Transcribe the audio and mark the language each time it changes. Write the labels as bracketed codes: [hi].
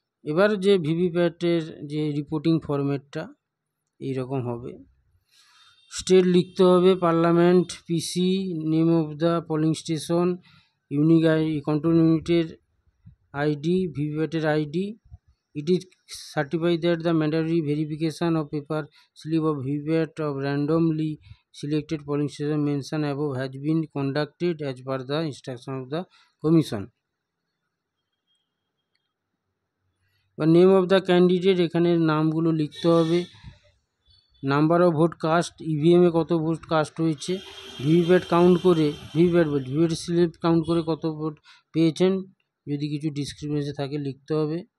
[bn] এবার যে ভিভিপ্যাটের যে রিপোর্টিং ফরম্যাটটা এইরকম হবে। স্টেট লিখতে হবে, parliament, PC, [en] name of the polling station, [bn] unique control ইউনিটের ID, ভিভিপ্যাটের ID. [en] It is certified that the mandatory verification of paper slip of VVPAT of randomly selected polling station mentioned above has been conducted as per the instruction of the commission. [bn] বা [en] name of the candidate, [bn] এখানে নামগুলো লিখতে হবে। [en] number of vote cast, [bn] ইভিএমে কত vote cast হয়েছে, VVPAT count করে, VVPAT slip count করে কত ভোট পেয়েছেন, যদি কিছু ডিসক্রিমিনেশন থাকে লিখতে হবে।